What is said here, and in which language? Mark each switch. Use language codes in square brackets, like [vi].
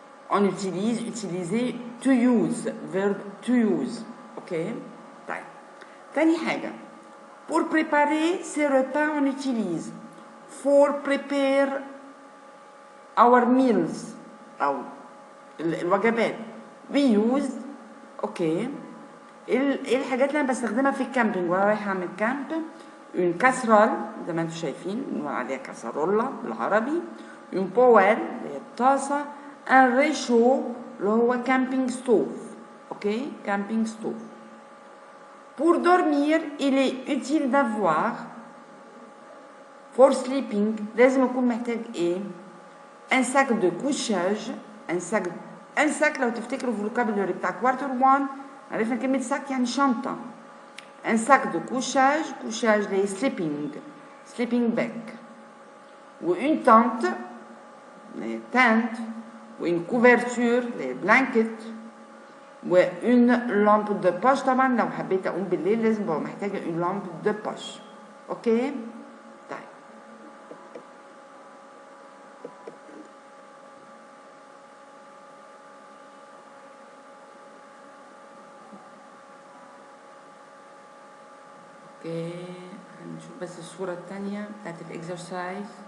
[fr] On utilise utiliser [en] to use verb to use. [ar] اوكي طيب تاني حاجة [fr] pour préparer ces repas on utilise [en] for prepare our meals [ar] أو الوجبات [en] we use. [ar] اوكي ايه الحاجات اللي انا بستخدمها في الكامبينج وانا رايحة اعمل كامب؟ une casserole زي ما انتم شايفين بنقول عليها كاسرولة بالعربي، une poêle اللي هي الطاسة، un réchaud اللي هو camping stove. [fr] اوكي camping stove. pour dormir il est utile d'avoir [en] for sleeping [ar] لازم اكون محتاج ايه؟ [fr] un sac de couchage. [ar] un sac لو تفتكروا في الفوكابولري بتاع كوارتر 1 عرفنا كلمة sac يعني شنطة. [fr] un sac de couchage les sleeping bag ou une tente les tentes ou une couverture les blankets و une lampe de poche. [ar] طبعا لو حبيت اقوم بالليل لازم ببقى محتاجة une lampe de poche. اوكي طيب اوكي هنشوف بس الصورة التانية بتاعت الاكسرسايز.